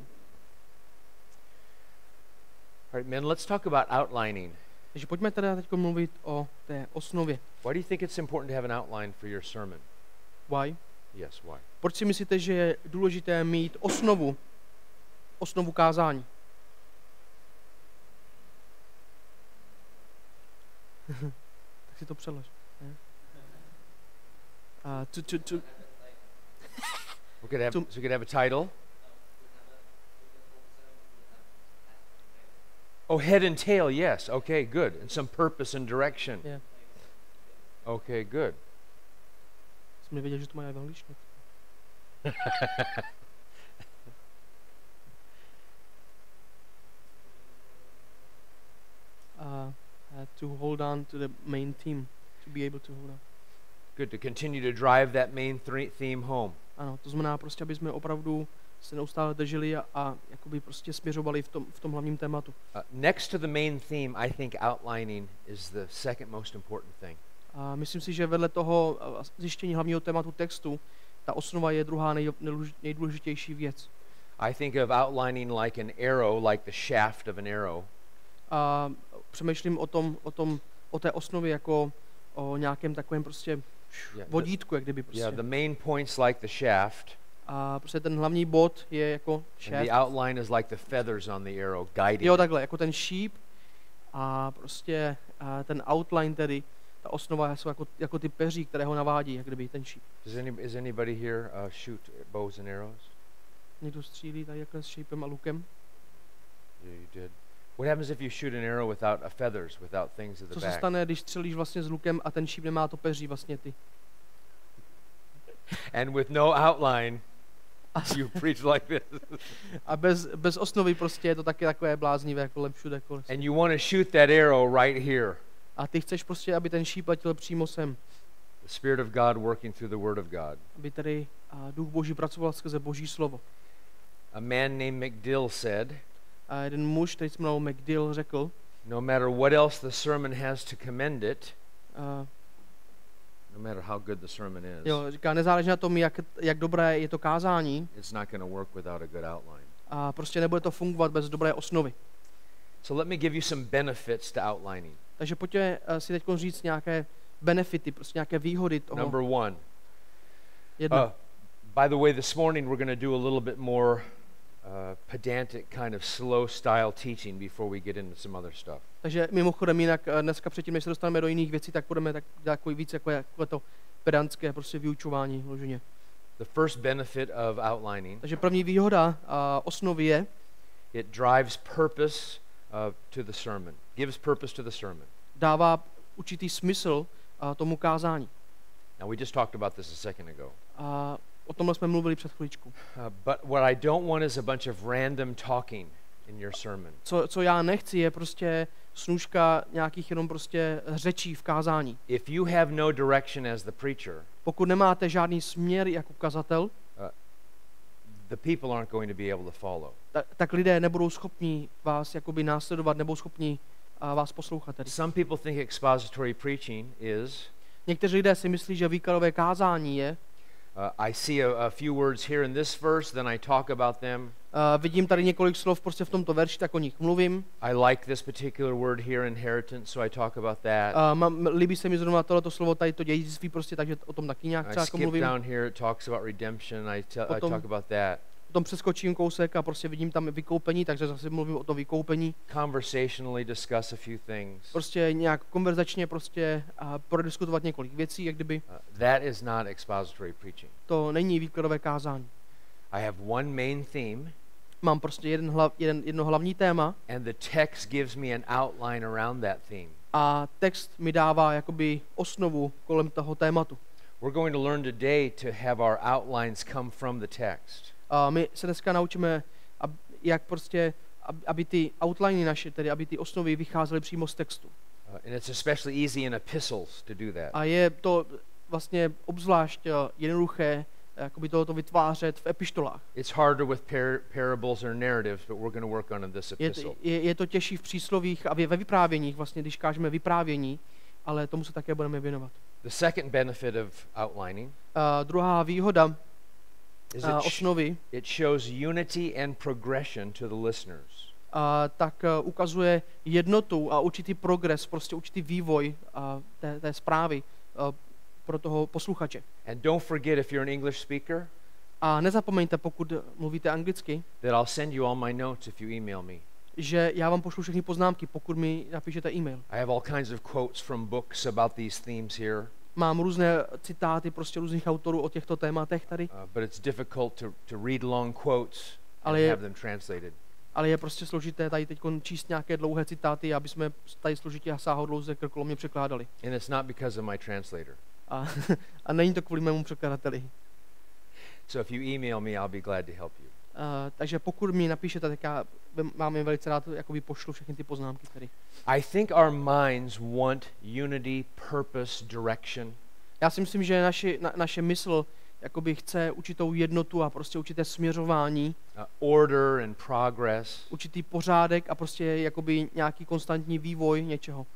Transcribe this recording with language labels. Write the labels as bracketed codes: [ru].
[en] All right, men, let's talk about outlining. [cs] Takže pojďme teda teď mluvit o té osnově. [en] Why do you think it's important to have an outline for your sermon? Why? Yes, why? [cs] Proč si myslíte, že je důležité mít osnovu kázání? Tak si to přelož. [en] We could have a title. Oh, head and tail, yes. Okay, good. And some purpose and direction. Yeah. Okay, good. [cs] Jsem nevěděl, že to mají v angličtině. [en] To hold on to the main theme, to be able to hold on. Good, to continue to drive that main theme home. [cs] Ano, to znamená prostě, aby jsme opravdu se neustále drželi a jakoby prostě směřovali v tom hlavním tématu. [en] Next to the main theme, I think outlining is the second most important thing. [cs] A myslím si, že vedle toho zjištění hlavního tématu textu, ta osnova je druhá nejdůležitější věc. [en] I think of outlining like an arrow, like the shaft of an arrow. [cs] A přemýšlím o té osnově jako o nějakém takovém prostě vodítku, jak kdyby prostě. [en] Yeah, the main point's like the shaft. [cs] A prostě ten hlavní bod je jako šéf. [en] And the outline is like the feathers on the arrow, guiding. [cs] Jo, takhle, jako ten šíp a prostě ten outline tedy, ta osnova jsou jako ty peří, které ho navádí, jak kdyby ten šíp. [en] Is anybody here shoot bows and arrows? [cs] Někdo střílí tady jakhle s šípem a lukem? [en] Yeah, you did. What happens if you shoot an arrow without feathers, without things at the [cs] Co se [en] back? [cs] stane, když střelíš vlastně s lukem a ten šíp nemá to peří vlastně ty? [en] And with no outline, you preach like this. [cs] A bez osnovy prostě je to taky takové bláznivé kolem všude. [en] And you want to shoot that arrow right here. [cs] A ty chceš prostě, aby ten šíp letěl přímo sem. [en] The Spirit of God working through the Word of God. [cs] Aby tedy Duch Boží pracoval skrze Boží slovo. [en] A man named McDill said, [cs] A jeden muž, který se jmenoval McDill, řekl, [en] no matter what else the sermon has to commend it, uh, no matter how good the sermon is, [cs] jo, říká, nezáleží na tom, jak dobré je to kázání, [en] it's not going to work without a good outline. [cs] a prostě nebude to fungovat bez dobré osnovy. [en] So let me give you some benefits to outlining. [cs] Takže pojďme si teď říct nějaké benefity, prostě nějaké výhody toho. [en] Number one. [cs] Jedna. [en] By the way, this morning we're going to do a little bit more pedantic kind of slow style teaching before we get into some other stuff. [cs] Takže mimochodem jinak dneska předtím, než se dostaneme do jiných věcí, tak budeme tak dělat víc jako to pedantské prostě vyučování vloženě. [en] The first benefit of outlining. [cs] Takže první výhoda osnovy je, [en] it drives purpose to the sermon. Gives purpose to the sermon. [cs] Dává určitý smysl tomu kázání. [en] Now we just talked about this a second ago. [cs] O tomhle jsme mluvili před chvíličkou. [en] But what I don't want is a bunch of random talking in your sermon. [cs] Co já nechci, je prostě snůška nějakých jenom prostě řečí v kázání. [en] If you have no direction as the preacher, [cs] pokud nemáte žádný směr jako kazatel, [en] the people aren't going to be able to follow. [cs] Tak lidé nebudou schopni vás jakoby následovat, nebudou schopni vás poslouchat. Tedy. [en] Some people think expository preaching is. [cs] Někteří lidé si myslí, že výkladové kázání je. [en] I see a few words here in this verse, then I talk about them. [cs] Vidím tady několik slov prostě v tomto verši, tak o nich mluvím. [en] I like this particular word here, inheritance, so I talk about that. [cs] Líbí se mi zrovna tohleto slovo, tady to dědictví prostě, takže o tom taky nějak třeba mluvím. [en] Down here, it talks about redemption, I talk about that. [cs] Potom přeskočím kousek a prostě vidím tam vykoupení, takže zase mluvím o tom vykoupení. [en] Conversationally discuss a few things. [cs] Prostě nějak konverzačně prostě prodiskutovat několik věcí, jak kdyby. [en] That is not expository preaching. [cs] To není výkladové kázání. [en] I have one main theme. [cs] Mám prostě jedno hlavní téma. [en] And the text gives me an outline around that theme. [cs] A text mi dává jakoby osnovu kolem toho tématu. [en] We're going to learn today to have our outlines come from the text. [cs] My se dneska naučíme, jak prostě, aby ty outliny naše, tedy aby ty osnovy vycházely přímo z textu. [en] And it's especially easy in epistles to do that. [cs] A je to vlastně obzvlášť jednoduché, jakoby tohoto vytvářet v epištolách. [en] It's harder with parables or narratives, but we're going to work on in this epistle. [cs] Je to těžší v příslovích a ve vyprávěních, vlastně když kážeme vyprávění, ale tomu se také budeme věnovat. [en] The second benefit of outlining. [cs] Druhá výhoda osnovy. [en] It shows unity and progression to the listeners. [cs] Tak ukazuje jednotu a určitý progres, prostě určitý vývoj té zprávy pro toho posluchače. [en] And don't forget, if you're an English speaker, [cs] a nezapomeňte, pokud mluvíte anglicky, [en] that I'll send you all my notes if you email me. [cs] Že já vám pošlu všechny poznámky, pokud mi napíšete e-mail. [en] I have all kinds of quotes from books about these themes here. [cs] Mám různé citáty prostě různých autorů o těchto tématech tady. [en] But it's difficult to read long quotes and have them translated. [cs] Ale je prostě složité tady teď číst nějaké dlouhé citáty, aby jsme tady složitě a sáhodlouze krkolomně překládali. [en] And it's not because of my translator. [cs] A není to kvůli mému překladateli. [en] So if you email me, I'll be glad to help you. [cs] Takže pokud mi napíšete, tak já vám je velice rád jakoby pošlu všechny ty poznámky tady. [en] I think our minds want unity, purpose, direction. [cs] Já si myslím, že naše mysl jakoby chce určitou jednotu a prostě určité směřování. [en] Order and progress. [cs] Určitý pořádek a prostě jakoby nějaký konstantní vývoj něčeho.